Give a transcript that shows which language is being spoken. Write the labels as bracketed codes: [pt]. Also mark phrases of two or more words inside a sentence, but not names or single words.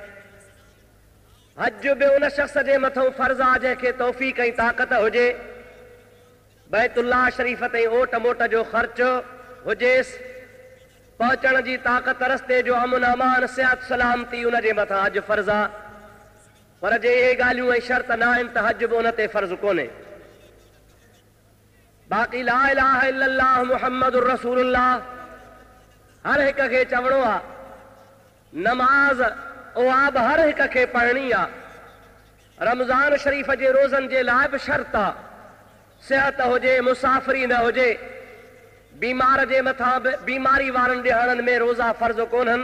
[sd] हज बि उन शख़्स जे मथां फ़र्ज़ आहे जंहिंखे तौफ़ीक़ ऐं ताक़त हुजे, बैतुल्लाह शरीफ ताईं ओट मोट जो ख़र्च हुजेसि, पहुचण जी ताक़त, रस्ते जो अमन अमान, सिहत सलामती, उन जे मथां हज फ़र्ज़ आहे। पर जे इहे ॻाल्हियूं ऐं शर्त न आहिनि त हज बि उन ते फ़र्ज़ कोन्हे। बाक़ी [ar] لا إله إلا الله محمد رسول الله [sd] हर हिक खे चवणो आहे। नमाज उहा बि हर हिक खे पढ़णी आहे। रमज़ान शरीफ जे रोज़नि जे लाइ बि शर्त आहे, सिहत हुजे, मुसाफ़िरी न हुजे, बीमार जे मथां बि बीमारी वारनि ॾिहाड़नि में रोज़ा फ़र्ज़ कोन्हनि।